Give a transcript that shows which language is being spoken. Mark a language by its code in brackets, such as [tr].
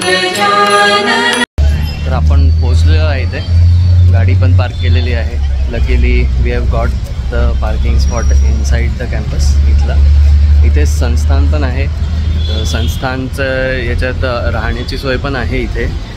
[mr] तर आपण पोहोचलेलो आहे इथे, गाडी पण पार्क केलेली आहे। [en] Luckily we have got the parking spot inside the campus. [mr] इथे संस्थान पण आहे, संस्थानचं याच्यात राहण्याची सोय पण आहे इथे।